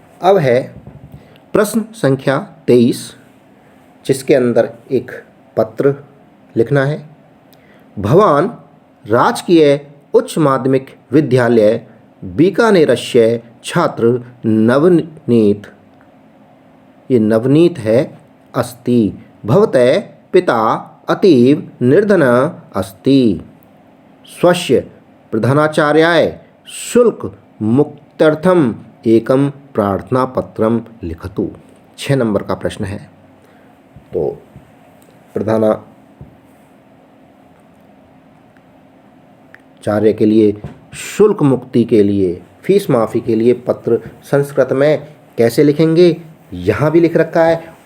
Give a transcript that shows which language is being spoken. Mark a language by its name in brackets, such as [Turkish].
[Hindi] अब है प्रश्न संख्या 23, जिसके अंदर एक पत्र लिखना है। [Sanskrit] भवान राजकीय उच्च माध्यमिक विद्यालय बीकानेरस्य छात्र नवनीत, [Hindi] ये नवनीत है, [Sanskrit] अस्ति। भवतः पिता अतीव निर्धन अस्ति। स्वस्य प्रधानाचार्याय शुल्क मुक्त्यर्थम एकम प्रार्थना पत्रम लिखतु। [Hindi] 6 नंबर का प्रश्न है। तो प्रधानाचार्य के लिए शुल्क मुक्ति के लिए, फीस माफ़ी के लिए पत्र संस्कृत में कैसे लिखेंगे, यहाँ भी लिख रखा है।